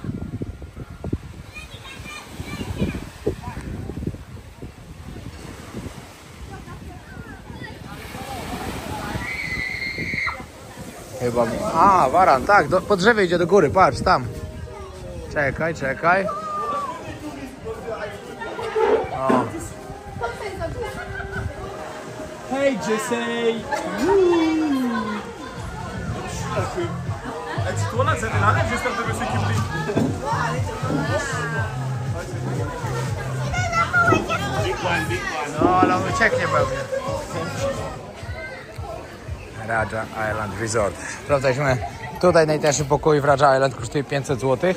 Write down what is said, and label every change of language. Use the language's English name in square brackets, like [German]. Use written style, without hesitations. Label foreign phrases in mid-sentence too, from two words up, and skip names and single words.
[Polish] Chyba... A, waran, tak, po drzewie idzie do góry, patrz, tam. Czekaj, czekaj. O. [English] Hey Jesse! [Czech] Tohle se nedá, že jste to vysvětí [Polish] No, ale on ucieknie pewnie. Raja Island Resort. Sprawdzaliśmy. Tutaj najtańszy pokój w Raja Island kosztuje 500 zł.